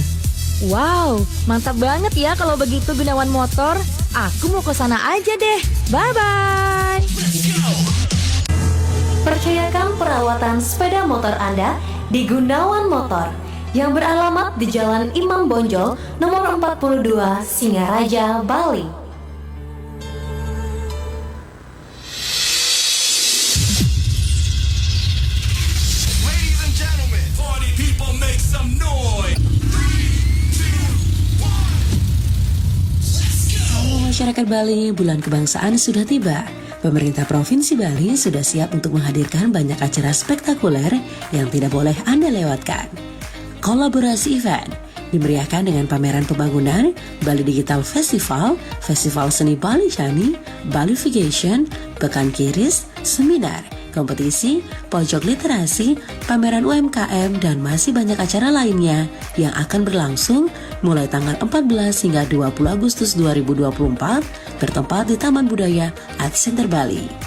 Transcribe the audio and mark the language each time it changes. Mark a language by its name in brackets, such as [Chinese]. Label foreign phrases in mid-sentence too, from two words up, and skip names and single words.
[Indonesian] Wow, mantap banget ya kalau begitu Gunawan Motor. Aku mau ke sana aja deh. Bye-bye. Percayakan perawatan sepeda motor Anda di Gunawan Motor yang beralamat di Jalan Imam Bonjol nomor 42 Singaraja, Bali. [English] Ladies and gentlemen, party people make some noise. [Indonesian] Halo masyarakat Bali, bulan kebangsaan sudah tiba. Pemerintah Provinsi Bali sudah siap untuk menghadirkan banyak acara spektakuler yang tidak boleh Anda lewatkan. Kolaborasi event dimeriahkan dengan pameran pembangunan, Bali Digital Festival, Festival Seni Bali Shani, Balification, Pekan Kiris, seminar, kompetisi, pojok literasi, pameran UMKM, dan masih banyak acara lainnya yang akan berlangsung mulai tanggal 14 hingga 20 Agustus 2024 bertempat di Taman Budaya Art Center Bali.